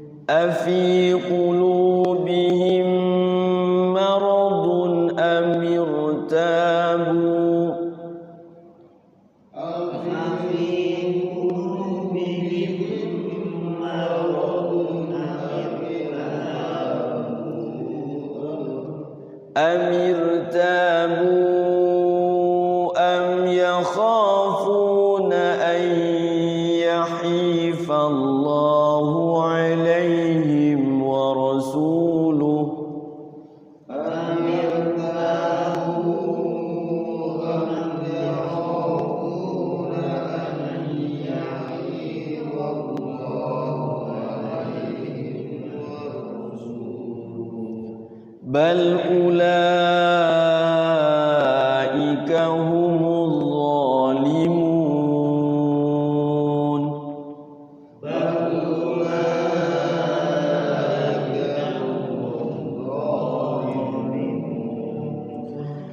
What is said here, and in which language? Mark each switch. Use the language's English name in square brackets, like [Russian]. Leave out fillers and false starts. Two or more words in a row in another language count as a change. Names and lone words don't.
[Arabic] أفي قلوبهم مرض أم ارتابوا أم ارتابوا أم يخافون أن يحيف الله عليهم ورسوله أم ارتابوا أم يخافون أن يحيف الله عليهم ورسوله بل أولئك هم الظالمون بل أولئك هم الظالمون